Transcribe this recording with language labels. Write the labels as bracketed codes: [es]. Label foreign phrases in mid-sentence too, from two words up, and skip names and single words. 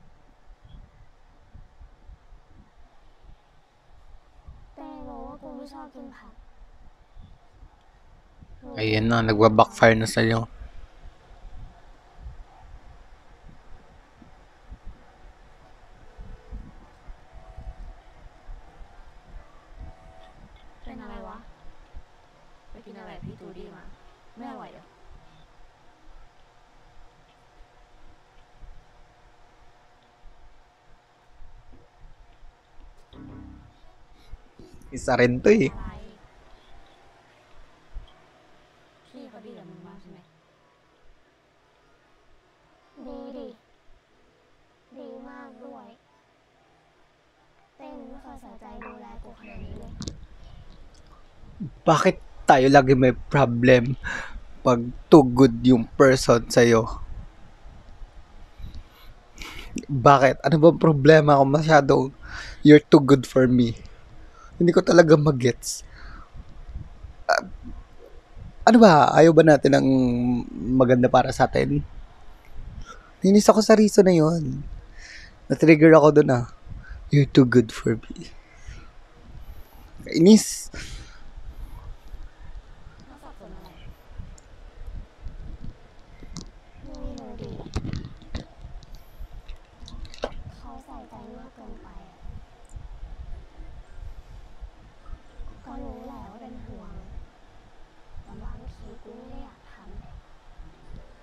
[th] แต่รู้ว่ากูไม่ชอบกินผัก [tl] Ayan na, nagwa-backfire na sa'yo. [th] เป็นอะไรวะ ไปกินอะไรพี่จูดี้มา ไม่อร่อยเหรอ [tl] Isa rin to eh. [th] อะไร พี่เขาดีกับมึงมากใช่ไหม ดีดิกด้วย เต้นไม่เคยใส่ใจดูแลกูขนาดนี้เลย [tl] Bakit tayo lagi may problem pag [en] too good [tl] yung person sa'yo? Bakit? Ano bang problema kung masyadong [en] you're too good for me? [tl] Hindi ko talaga magets. Ano ba? Ayaw ba natin ng maganda para sa atin? Ninis ako sa reason na yun. Na-trigger ako doon [en] You're too good for me. [tl] Inis. [th] เขาสับสนอะไรไม่รู้ดิเขาใส่ใจมากเกินไปอะก็รู้แหละว่าเป็นห่วงแต่บางทีกูไม่ได้อยากทำ